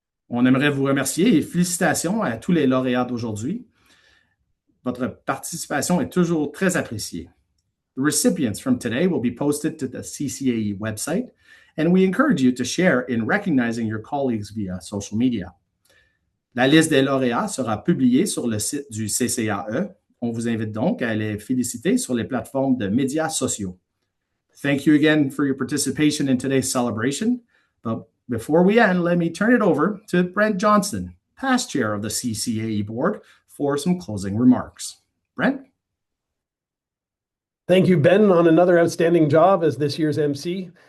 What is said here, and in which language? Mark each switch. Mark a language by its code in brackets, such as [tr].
[fr] On aimerait vous remercier et félicitations à tous les lauréats d'aujourd'hui. Votre participation est toujours très appréciée. [en] The recipients from today will be posted to the CCAE website, and we encourage you to share in recognizing your colleagues via social media. [fr] La liste des lauréats sera publiée sur le site du CCAE. On vous invite donc à les féliciter sur les plateformes de médias sociaux. [en] Thank you again for your participation in today's celebration. But before we end, let me turn it over to Brent Johnston, past chair of the CCAE board, for some closing remarks. Brent? Thank you, Ben, on another outstanding job as this year's MC.